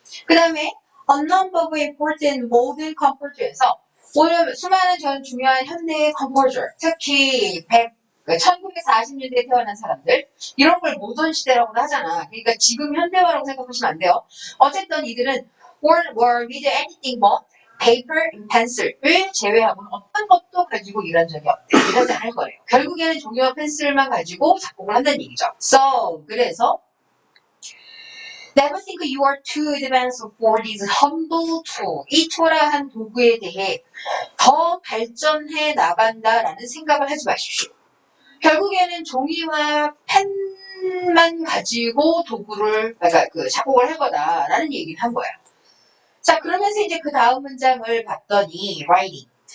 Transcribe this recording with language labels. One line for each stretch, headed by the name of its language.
Korean: 그 다음에
English: A number of important modern composers
Korean: 에서 오늘 수많은 전 중요한 현대의 composer, 특히 1940년대에 태어난 사람들 이런 걸 모던 시대라고도 하잖아. 그러니까 지금 현대화라고 생각하시면 안 돼요. 어쨌든 이들은
English: were with anything but paper and pencil
Korean: 을 제외하고는 어떤 것도 가지고 일한 적이 없대. 일하지 않을 거래요. 결국에는 종이와 펜슬만 가지고 작곡을 한다는 얘기죠.
English: So,
Korean: 그래서
English: Never think you are too advanced for this humble tool.
Korean: 이 초라한 도구에 대해 더 발전해 나간다라는 생각을 하지 마십시오. 결국에는 종이와 펜만 가지고 도구를, 그러니까 작곡을 할 거다라는 얘기를 한 거예요. 자, 그러면서 이제 그 다음 문장을 봤더니, writing.